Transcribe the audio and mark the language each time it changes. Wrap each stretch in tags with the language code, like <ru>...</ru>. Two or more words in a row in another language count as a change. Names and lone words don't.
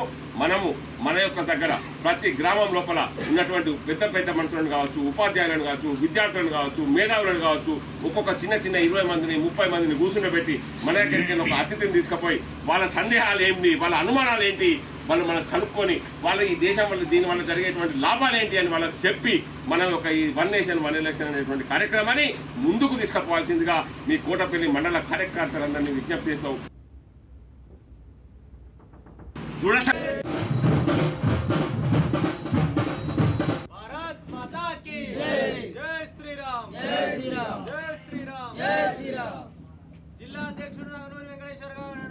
<te>మనము మన యొక్క దగ్గర ప్రతి గ్రామం లోపల ఉన్నటువంటి పెద్ద పెద్ద మనుషులను కావచ్చు, ఉపాధ్యాయులను కావచ్చు, విద్యార్థులను కావచ్చు, మేధావులను కావచ్చు, ఒక్కొక్క చిన్న 20 మందిని 30 మందిని కూర్చుండబెట్టి మన దగ్గరికి ఒక అతిథిని తీసుకుపోయి వాళ్ళ సందేహాలు ఏంటి, వాళ్ళ అనుమానాలు ఏంటి, వాళ్ళు మనం కనుక్కొని వాళ్ళ ఈ దేశం వల్ల దీనివల్ల జరిగేటువంటి లాభాలు ఏంటి అని వాళ్ళకి చెప్పి మనం ఒక ఈ</te> <en>1 nation 1 election</en> <te>అనేటువంటి కార్యక్రమాన్ని ముందుకు తీసుకుపోవాల్సిందిగా మీ కోటపల్లి మండల కార్యకర్తలందరినీ విజ్ఞప్తి చేస్తాం.</te> <hi>भारत माता की जय श्री राम जय श्री राम जय श्री राम जय श्री राम.</hi> <te>जिल्हा अध्यक्षుడు నాగనూరి వెంకటేశ్వర గారు.</te>